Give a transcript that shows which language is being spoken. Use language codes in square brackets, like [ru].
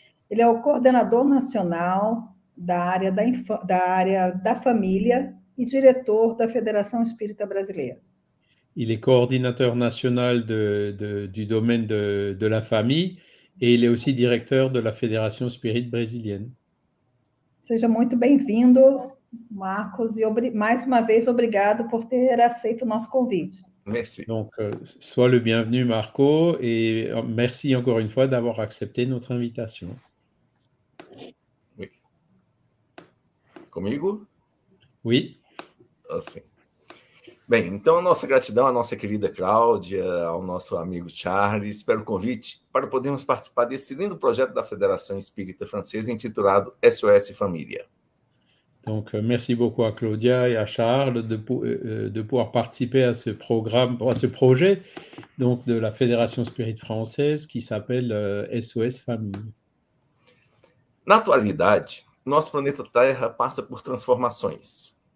[pt] Ele é o coordenador nacional da área da família e diretor da Federação Espírita Brasileira. [fr] Il est coordinateur national du domaine de la famille et il est aussi directeur de la Fédération Spirit brésilienne. [pt] Seja muito bem-vindo, Marcos, e mais uma vez, obrigado por ter aceito o nosso convite. [fr] Merci. Donc, sois le bienvenu, Marco, et merci encore une fois d'avoir accepté notre invitation. [pt] Oui. Comigo? [fr] Oui. [pt] Assim. Bem, então a nossa gratidão à nossa querida Cláudia, ao nosso amigo Charles, pelo convite para podermos participar desse lindo projeto da Federação Espírita Francesa intitulado SOS Família. [fr] Donc, merci beaucoup à Claudia et à Charles de pouvoir participer à ce programme, à ce projet donc, de la Fédération Spirit française qui s'appelle SOS Famille. [pt] Na atualidade, nosso planeta Terra passa por transformações.